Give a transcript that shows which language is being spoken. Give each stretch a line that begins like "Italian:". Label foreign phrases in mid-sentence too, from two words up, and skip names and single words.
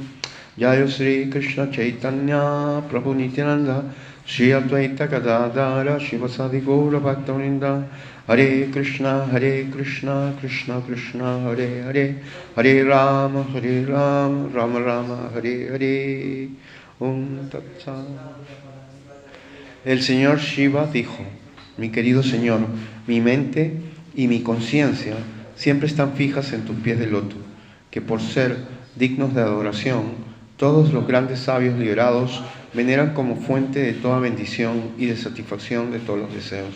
Sanskrit: जय श्री कृष्ण चैतन्य प्रभु नित्यानन्द श्री अद्वैत गदाधर श्रीवासादि गौर भक्तवृन्द हरे कृष्ण, कृष्ण कृष्ण, हरे हरे, हरे राम, राम राम, हरे हरे. तत् सत्.
Spanish: El Señor Shiva dijo: mi querido Señor, mi mente y mi conciencia siempre están fijas en tus pies de loto, que por ser dignos de adoración, todos los grandes sabios liberados veneran como fuente de toda bendición y de satisfacción de todos los deseos.